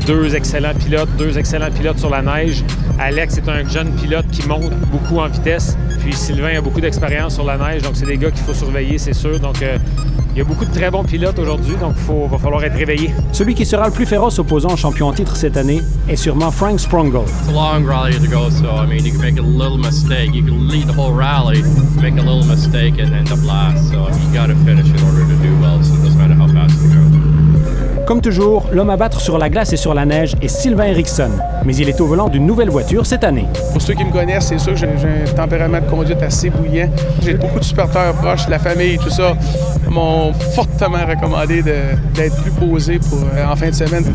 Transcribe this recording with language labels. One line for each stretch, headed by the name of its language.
French: Deux excellents pilotes sur la neige. Alex est un jeune pilote qui monte beaucoup en vitesse. Puis Sylvain a beaucoup d'expérience sur la neige, donc c'est des gars qu'il faut surveiller, c'est sûr. Donc il y a beaucoup de très bons pilotes aujourd'hui, donc il va falloir être réveillé. Celui qui sera le plus féroce opposant au champion en titre cette année est sûrement Frank Sprongel.
English: It's a long rally to go, so I mean, you can make a little mistake. You can lead the whole rally, make a little mistake, and end up last. So you got to finish in order to do well. So it doesn't matter how fast you go.
French: Comme toujours, l'homme à battre sur la glace et sur la neige est Sylvain Eriksson, mais il est au volant d'une nouvelle voiture cette année. Pour ceux qui me connaissent, c'est sûr que j'ai un tempérament de conduite assez bouillant. J'ai beaucoup de supporters proches, la famille, tout ça m'ont fortement recommandé d'être plus posé en fin de semaine.